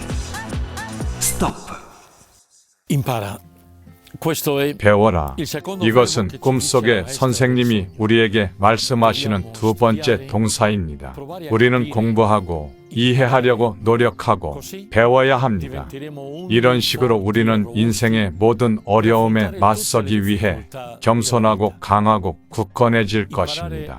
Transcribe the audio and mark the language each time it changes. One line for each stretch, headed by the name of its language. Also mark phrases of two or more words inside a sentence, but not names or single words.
Italian: Stop. Impara. Questo è
Korean: 배워라.
Italian: il secondo
Korean: 이것은
Italian: verbo che ci
Korean: 꿈속에
Italian: dice la
Korean: 선생님이 우리에게 말씀하시는 두 번째 동사입니다. 우리는 공부하고 이해하려고 노력하고 배워야 합니다. 이런 식으로 우리는 인생의 모든 어려움에 맞서기 위해 겸손하고 강하고 굳건해질 것입니다.